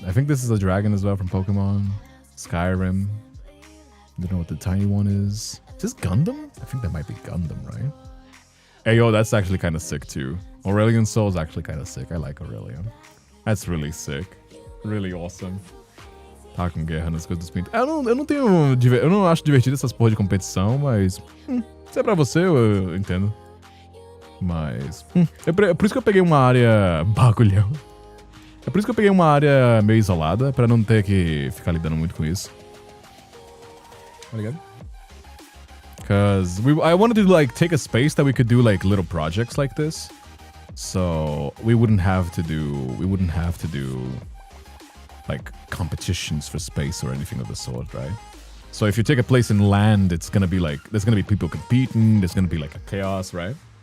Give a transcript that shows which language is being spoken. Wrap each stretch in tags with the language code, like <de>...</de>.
<en>I think this is a dragon as well from Pokemon. Skyrim. Don't know what the tiny one is. Is this Gundam? I think that might be Gundam, right? Hey, yo, that's actually kind of sick too. Aurelion Soul is actually kind of sick. I like Aurelion. That's really sick. Really awesome.</en> <pt>Tá com guerra nas coisas dos pintos. Eu não acho divertido essas porra de competição, mas... se é pra você, eu entendo. Mas... é por isso que eu peguei uma área... Bagulhão. É por isso que eu peguei uma área meio isolada, pra não ter que ficar lidando muito com isso. Tá ligado?</pt> <en>Because I wanted to like take a space that we could do like little projects like this. So we wouldn't have to do like competitions for space or anything of the sort, right? So if you take a place in land, it's gonna be like, there's gonna be people competing, there's gonna be like a chaos, right?</en>